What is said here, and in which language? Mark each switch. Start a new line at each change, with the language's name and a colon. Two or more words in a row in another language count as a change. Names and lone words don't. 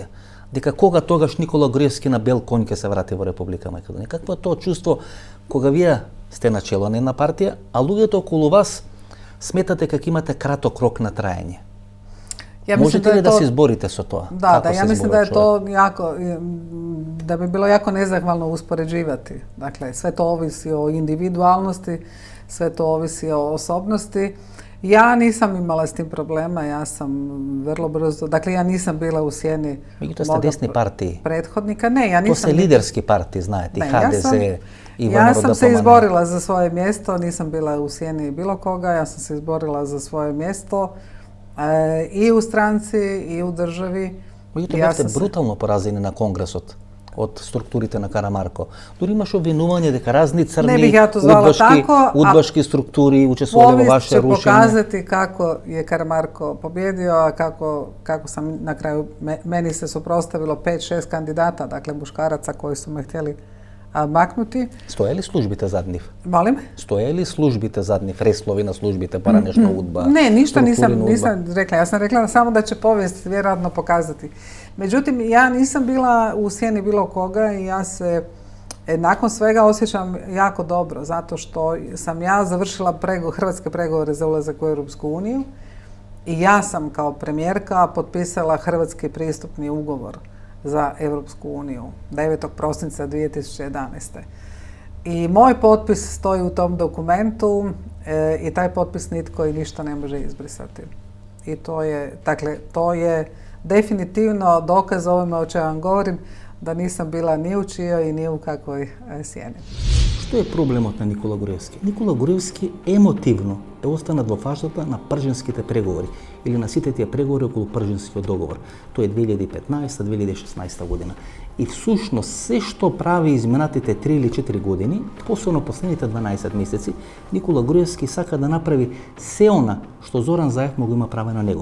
Macedonian: Дека кога тогаш Никола Груевски на бел конј ќе се врати во Република Македонија. Какво е тоа чувство кога вие сте на чело на една партија, а луѓето околу вас сметате дека имате краток рок на траење? Можете ли да се изборите со тоа?
Croatian: Da, ja mislim da je to jako, da bi bilo jako nezahvalno uspoređivati. Dakle, sve to ovisi o individualnosti, sve to ovisi o osobnosti. Ja nisam imala s tim problema, ja sam vrlo brzo, dakle ja nisam bila u sjeni
Macedonian: Меѓутоа сте десни партии.
Croatian: prethodnika. Ne, ja
Macedonian: To
Croatian: nisam...
Macedonian: се лидерски партии, знаете, и
Croatian: Ne,
Macedonian: HDZ i
Croatian: ja sam se
Macedonian: VMRO-DPMNE.
Croatian: izborila za svoje mjesto, nisam bila u sjeni bilo koga, ja sam se izborila za svoje mjesto. i u stranci i u državi.
Macedonian: Меѓутоа
Croatian: Ja
Macedonian: бевте
Croatian: sam se-
Macedonian: брутално поразени на Конгресот од структурите на Карамарко. Дури имаше обвинување дека разни
Croatian: Не
Macedonian: црни
Croatian: bih ja to zvala tako, a
Macedonian: удбашки структури учествувале во
Croatian: Povijest
Macedonian: ваше
Croatian: će
Macedonian: рушење.
Croatian: pokazati kako je Karamarko pobjedio, a kako sam na kraju, meni se suprotstavilo 5-6 kandidata, dakle muškaraca koji su me htjeli maknuti.
Macedonian: Стоја ли службите зад нив?
Croatian: Molim?
Macedonian: Стоја ли службите зад нив, реслови на службите, поранешна удба?
Croatian: Ne, ništa
Macedonian: структури на удба?
Croatian: nisam rekla. Ja sam rekla samo da će povijest vjerojatno pokazati. Međutim, ja nisam bila u sjeni bilo koga i ja se nakon svega osjećam jako dobro, zato što sam ja završila hrvatske pregovore za ulazak u Europsku uniju i ja sam kao premijerka potpisala hrvatski pristupni ugovor za Europsku uniju 9. prosinca 2011. I moj potpis stoji u tom dokumentu i taj potpis nitko i ništa ne može izbrisati. I to je definitivno dokaz ovome o čemu vam govorim, da nisam bila ni u čijoj i ni u kakvoj sjeni.
Macedonian: Што е проблемот на Никола Груевски? Никола Груевски емотивно е останат во фазата на прженските преговори или на сите тие преговори околу прженскиот договор. Тоа е 2015-2016 година. И всушност се што прави изминатите 3 или 4 години, посебно последните 12 месеци, Никола Груевски сака да направи се она што Зоран Заев му го има правено него.